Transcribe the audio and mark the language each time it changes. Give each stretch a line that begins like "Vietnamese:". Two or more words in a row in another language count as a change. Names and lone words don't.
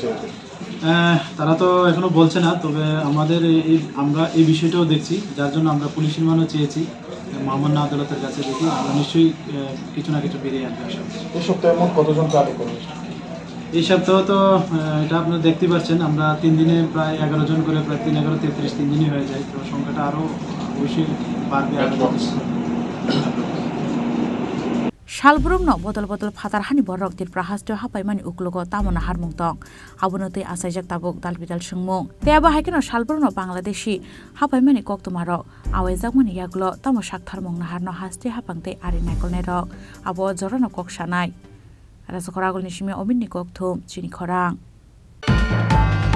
Bangla: তারা তো এখনো বলছে না তবে আমরা এই বিষয়টাও দেখছি যার জন্য আমরা পুলিশ রিমান্ডও চেয়েছি মহামান্য আদালতের কাছে দেখি আমরা নিশ্চয়ই কিছু না কিছু বেরিয়ে আসবে এই সপ্তাহে মোট কতজনকে আটক করা হয়েছে এই সপ্তাহ তো এটা আপনারা দেখতে পাচ্ছেন আমরা 3 দিনে প্রায় 11 জন করে প্রায় 3 11 33 3 দিনই হয়ে যায় তো সংখ্যাটা আরও অবশ্যই বাড়বে
Kok Borok: Shalbrum no botol phatarhani borok tir prahastyo hapaimani uklogo tamona harmung tong abunotei asaijak tabuk dalbidal sungmung te aba haikeno Shalbrum no Bangladeshi hapaimani koktumarok awaijakmani yaklo tamo saktharmung naharno haste hapangte ari naikolnai rok abo jorano kok sanai Rasakoragol nishimi ominni kokthum chini khorang